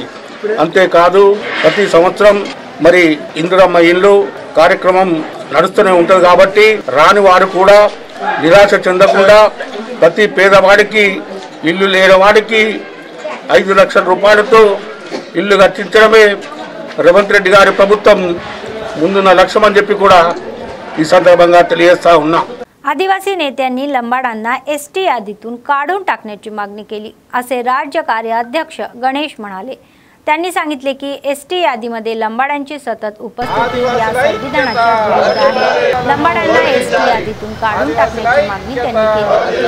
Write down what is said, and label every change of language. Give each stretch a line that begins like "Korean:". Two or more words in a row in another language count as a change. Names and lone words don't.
Telugu: అంతేకాదు ప్రతి సంవత్సరం మరి ఇందిరమ్మ ఇల్లు కార్యక్రమం నడుస్తూనే ఉంటుంది కాబట్టి రాని వారు కూడా నిరాశ చెందకుండా ప్రతి పేదవాడికి ఇల్లు లేని వాడికి 5 లక్షల రూపాయలతో ఇల్లు కట్టించడమే రేవంత్ రెడ్డి గారి ప్రభుత్వం ముందున్న లక్ష్యం అని చెప్పి కూడా ఈ సందర్భంగా తెలియజేస్తా ఉన్నాం.
Marathi: आदिवासी नेत्यांनी लंबाडांना एसटी यादीतून काढून टाकण्याची मागणी केली असे राज्य कार्याध्यक्ष गणेश म्हणाले। त्यांनी सांगितले की एसटी यादीमध्ये लंबाडांची सतत उपस्थिती या संविधानाच्या विरुद्ध आहे। लंबाडांना एसटी यादीतून काढून टाकण्याची मागणी त्यांनी केली।